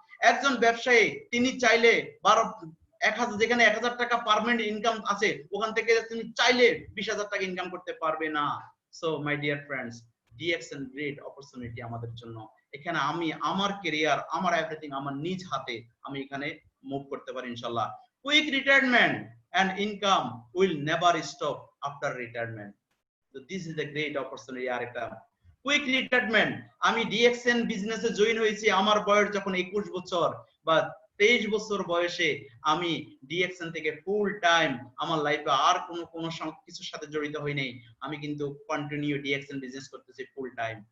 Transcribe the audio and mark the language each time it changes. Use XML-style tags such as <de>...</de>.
<bn>একজন ব্যবসায়ী তিনি চাইলে 1000 যেখানে 1000 টাকা পার্মানেন্ট ইনকাম আছে, ওখান থেকে তিনি চাইলে 20,000 টাকা ইনকাম করতে পারবে না। So my dear friends, DXN great opportunity আমাদের জন্য। এখানে আমি আমার ক্যারিয়ার, আমার এভরিথিং আমার নিজ হাতে আমি এখানে মুভ করতে পারি ইনশাআল্লাহ।</bn> <en>Quick retirement and income will never stop after retirement. So this is the great opportunity.</en> <bn>আর একটা কুইক রিটায়ারমেন্ট। আমি DXN বিজনেসে জয়েন হয়েছি আমার বয়স যখন 21 বছর বা 23 বছর বয়সে আমি DXN থেকে ফুল টাইম আমার লাইফে আর কোনো কিছুর সাথে জড়িত হই নাই, আমি কিন্তু কন্টিনিউ DXN বিজনেস করতেছি ফুল টাইম।</bn>